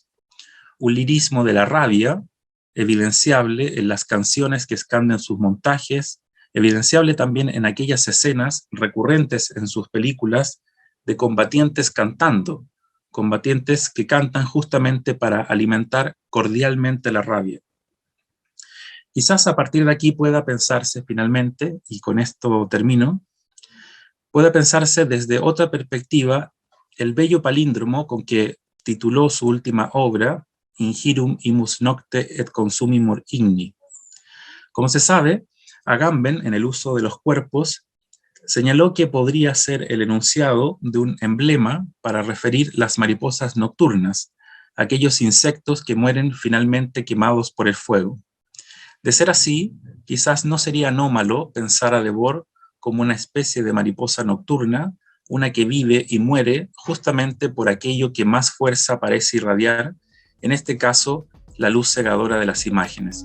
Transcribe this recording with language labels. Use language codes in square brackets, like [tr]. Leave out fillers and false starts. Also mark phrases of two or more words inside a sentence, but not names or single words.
[es] Un lirismo de la rabia, evidenciable en las canciones que escanden sus montajes, evidenciable también en aquellas escenas recurrentes en sus películas de combatientes cantando, combatientes que cantan justamente para alimentar cordialmente la rabia. Quizás a partir de aquí pueda pensarse finalmente, y con esto termino, pueda pensarse desde otra perspectiva el bello palíndromo con que tituló su última obra, [la] Ingirum imus nocte et consumimur igni. [es] Como se sabe, Agamben, en el uso de los cuerpos, señaló que podría ser el enunciado de un emblema para referir las mariposas nocturnas, aquellos insectos que mueren finalmente quemados por el fuego. De ser así, quizás no sería anómalo pensar a Debord como una especie de mariposa nocturna, una que vive y muere justamente por aquello que más fuerza parece irradiar, en este caso, la luz cegadora de las imágenes.